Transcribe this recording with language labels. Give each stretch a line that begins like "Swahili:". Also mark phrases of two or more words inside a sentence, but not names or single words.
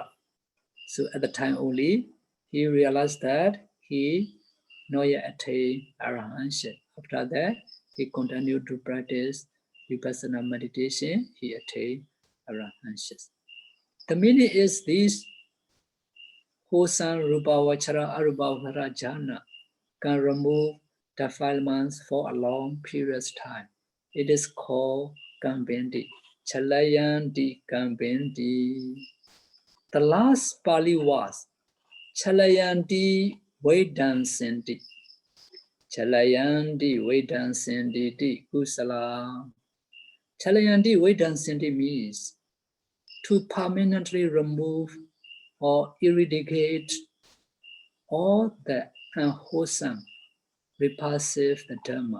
English: So at the time only, he realized that he not yet attained arahantship. After that, he continued to practice vipassana meditation. He attained arahantship. The meaning is this: wholesome
Pali: rupavachara arupavachara jhana
English: can remove defilements for a long period of time. It is called kamma.
Pali: Chalayanti kamma.
English: The last Pali was
Pali: Chalayanti Vedansanti. Chalayanti Vedansanti kusala. Chalayanti Vedansanti
English: means to permanently remove or eradicate all the unwholesome, repulsive Dhamma.